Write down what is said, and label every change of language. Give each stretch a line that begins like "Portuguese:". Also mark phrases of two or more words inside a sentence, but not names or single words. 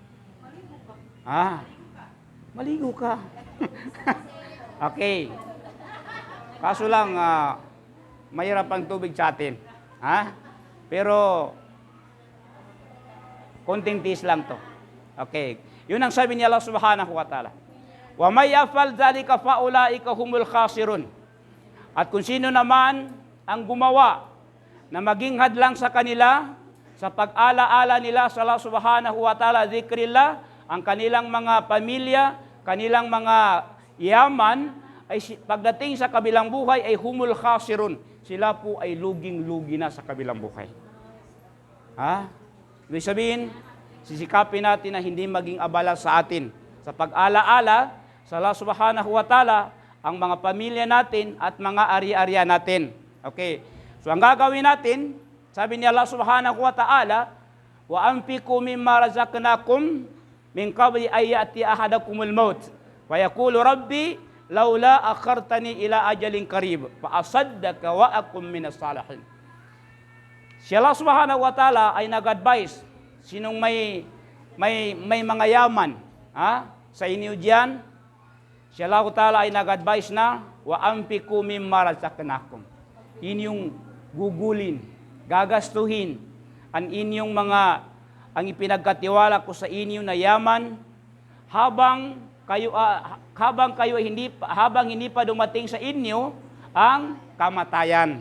Filipino: Maligo ka. Okay. Kaso lang, mahirap ang tubig sa atin. Pero, konting tiis lang to. Okay. Yun ang sabi ni Allah
Arabic: سبحانه وتعالى. ومن يفعل ذلك فأولئك هم الخاسرون.
Filipino: At kung sino naman ang gumawa na maging hadlang sa kanila, sa pag-ala-ala nila sa Allah
Arabic: سبحانه وتعالى,
Filipino: zikrillah, ang kanilang mga pamilya, kanilang mga yaman, ay pagdating sa kabilang buhay ay
Arabic: هم الخاسرون.
Filipino: Sila po ay luging-lugi na sa kabilang buhay. Ibig sabihin, sisikapin natin na hindi maging abala sa atin. Sa pag-ala-ala, sa Allah
Arabic: سبحانه وتعالى,
Filipino: ang mga pamilya natin at mga ari-arian natin. Okay.
Arabic: So
Filipino: ang gagawin natin, sabi ni
Arabic: Allah سبحانه وتعالى وأنفقوا مما رزقناكم من قبل أن يأتي أحدكم الموت فيقول رب لولا أخرتني إلى أجل قريب فأصدق وأكن من الصالحين.
Filipino: Si Allah
Arabic: سبحانه وتعالى
Filipino: ay nag-advise sinong may mga yaman sa inyo diyan. Si Allah ta'ala ay nag-advise na
Arabic: وأنفقوا مما رزقناكم.
Filipino: Inyong gugulin, gagastuhin ang inyong ang ipinagkatiwala ko sa inyo na yaman habang kayo hindi pa dumating sa inyo ang kamatayan.